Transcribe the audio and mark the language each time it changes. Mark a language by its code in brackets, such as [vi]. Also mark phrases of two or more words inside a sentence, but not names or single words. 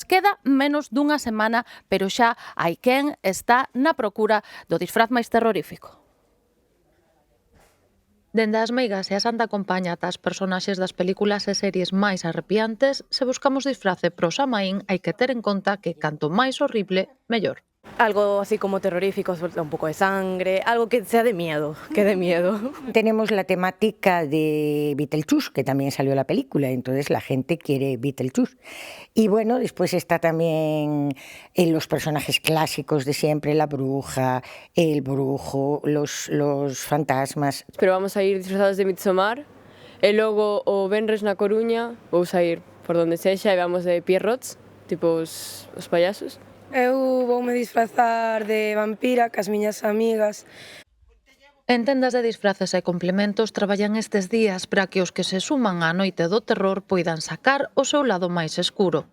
[gl] Queda menos dunha semana, pero xa hai que está na procura do disfraz máis terrorífico. Dende as meigas e a Santa Compaña ata as personaxes das películas e series máis arrepiantes, se buscamos disfrace pro Samaín hai que ter en conta que canto máis horrible, mellor. [es] Algo así como terrorífico, un poco de sangre, algo que sea de miedo, que dé miedo. Tenemos la temática de Beetlejuice, que también salió la película, entonces la gente quiere Beetlejuice. Y bueno, después está también los personajes clásicos de siempre, la bruja, el brujo, los fantasmas. Pero vamos a ir disfrazados de Midsommar, [gl] e logo o venres na Coruña, [es] vamos a ir por donde [gl] sexa e vamos de Pierrots, tipo os payasos. Eu voume disfrazar de vampira cas miñas amigas. En tendas de disfraces e complementos traballan estes días para que os que se suman á noite do terror poidan sacar o seu lado máis escuro.